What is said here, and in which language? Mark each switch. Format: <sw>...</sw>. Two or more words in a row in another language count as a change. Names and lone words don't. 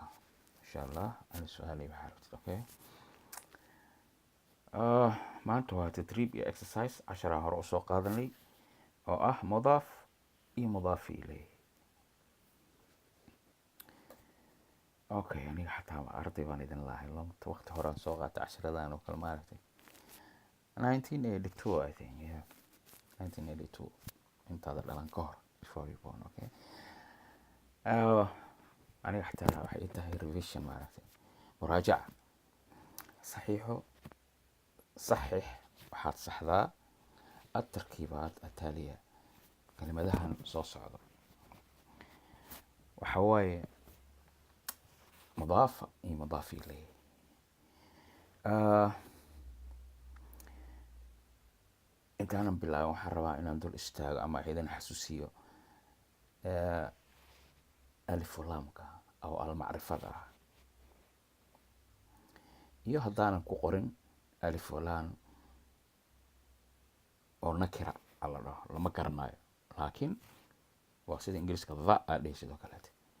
<ar>إن شاء الله</ar> <so>aan su-aalay waxaa rabtid. okay, maanta waa tadriib iyo exercise casharaan hore usoo qaadanay oo ah mudaaf iyo mudaafi ilay. okay, aniga xataa arday baan idin lahay waqti hore aan soo qaatay casharadan oo kale maaragtay 1982</so> <en>I think, yeah,</en> <so>1982 intaada dhalan ka hor,</so> <en>before you born.</en> <so>okay, aniga xataa waxay ii tahay revision maaragtay, muraajaca. صحيح waxaad saxdaa</so> <ar>التركيبات التالية.</ar> <so>كلمadahan soo socda waxa waaye mudaaf iyo mudaaf ilay. intaanan bilaabin waxaan rabaa inaan dul istaago ama ciidan xasuusiyo alif laamka oo almacrifada ah, iyo haddaanan ku qorin alif laan oo nakira alla dhaho lama garanayo, laakiin waa sida ingiriiska the aa dhihi sidoo kaleete.</so>